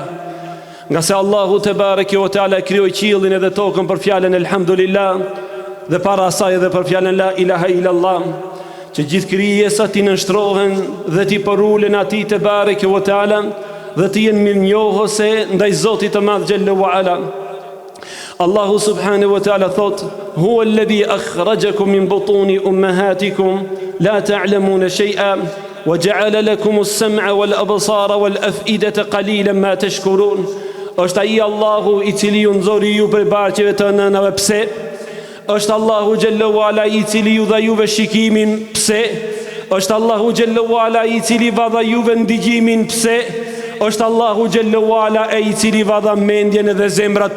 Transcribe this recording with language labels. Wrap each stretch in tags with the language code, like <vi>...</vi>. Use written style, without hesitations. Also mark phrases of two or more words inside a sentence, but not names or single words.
<sq>Nga se Allahu</sq> <ar>تبارك وتعالى</ar> <sq>krijoi qiellin edhe tokën për fjalën elhamdulillah dhe para asaj edhe për fjalën</sq> <ar>لا إله إلا الله,</ar> <sq>që gjithë krijesat i nënshtrohen dhe ti përulen atij te bareke ve teala dhe të jenë mirënjohëse ndaj Zotit të madh</sq> <ar>جل وعلا. الله سبحانه وتعالى thot: هو الذي أخرجكم من بطون أمهاتكم لا تعلمون شيئا وجعل لكم السمع والأبصار والأفئدة قليلا ما تشكرون.</ar> <sq>Është ai Allahu i cili ju nxori ju prej barqeve të nënave. Pse? Është Allahu</sq> <ar>جل وعلا</ar> <sq>i cili ju dha juve shikimin. Pse? Është Allahu</sq> <ar>جل وعلا</ar> <sq>i cili va dha juve ndigjimin. Pse? Është Allahu</sq> <ar>جل وعلا</ar> <sq>i cili va dha mendjen edhe zemrat.</sq>